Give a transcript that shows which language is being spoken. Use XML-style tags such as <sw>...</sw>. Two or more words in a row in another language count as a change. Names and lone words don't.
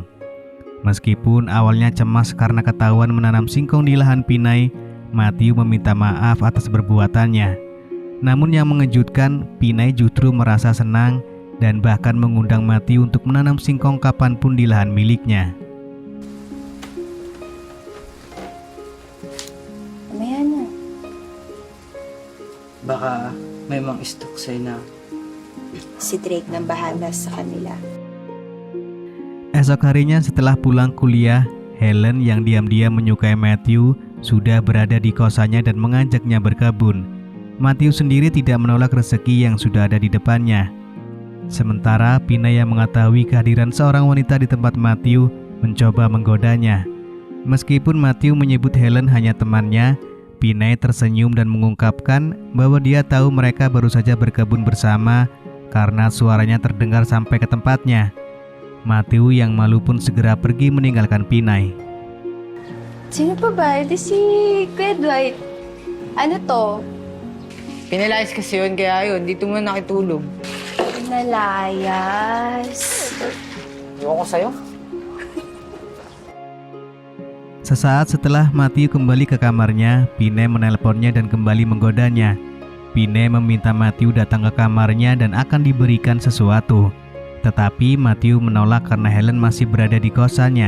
<id>Meskipun awalnya cemas karena ketahuan menanam singkong di lahan Pinay, Matthew meminta maaf atas perbuatannya. Namun yang mengejutkan, Pinay justru merasa senang dan bahkan mengundang Matthew untuk menanam singkong kapanpun di lahan miliknya.</id> <tl>Mamaya na. Baka may mga stock sa'yo na. Si Drake nang bahala sa kanila.</tl> <id>Esok harinya setelah pulang kuliah, Helen yang diam-diam menyukai Matthew sudah berada di kosannya dan mengajaknya berkebun. Matthew sendiri tidak menolak rezeki yang sudah ada di depannya. Sementara Pinay yang mengetahui kehadiran seorang wanita di tempat Matthew mencoba menggodanya. Meskipun Matthew menyebut Helen hanya temannya, Pinay tersenyum dan mengungkapkan bahwa dia tahu mereka baru saja berkebun bersama karena suaranya terdengar sampai ke tempatnya. Matthew yang malu pun segera pergi meninggalkan Pinay.</id> <tl>Sino pa ba? Edi si Kuya Dwight. Ano to? Pinalayas kasi yun, kaya yun, dito muna nakitulog. Nalayas. Ewan ko sa'yo.</tl> <id>Sesaat setelah Matthew kembali ke kamarnya, Pinay menelponnya dan kembali menggodanya. Pinay meminta Matthew datang ke kamarnya dan akan diberikan sesuatu. Tetapi Matthew menolak karena Helen masih berada di kosannya.</id>